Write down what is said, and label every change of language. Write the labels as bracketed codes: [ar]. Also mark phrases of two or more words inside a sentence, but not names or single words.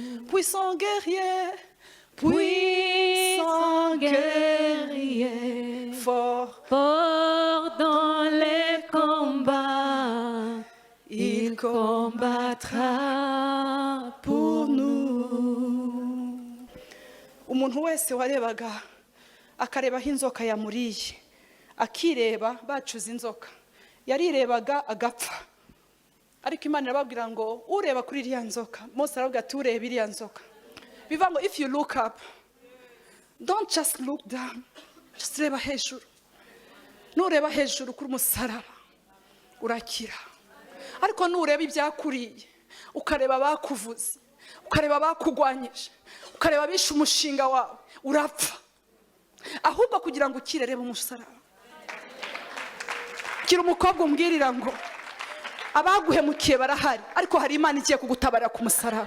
[fr] Puissant guerrier, puissant guerrier, fort dans les combats, il combattra pour nous. [rw] Umuntu wese warebaga akarebaho inzoka yamuriye, akireba bacuza inzoka, yarirebaga agapfa. Ariko Imana irababwira ngo ureba kuri iriya nzoka, Mose aravuga ati ureba iriya nzoka. Bivuga ngo [en] if you look up, don't just look down, [rw] just reba hejuru. Nureba hejuru kuri umusaraba urakira. Ariko nureba ibyakuriye, ukareba bakuvuze, ukareba bakugwanyije, ukareba bishe umushinga wawe, urapfa. Ahubwo kugira ngo ukire, reba umusaraba. Kira umukobwa umbwirira ngo abaguhemukiye barahari, ariko hari Imana igiye kugutabara ku musaraba.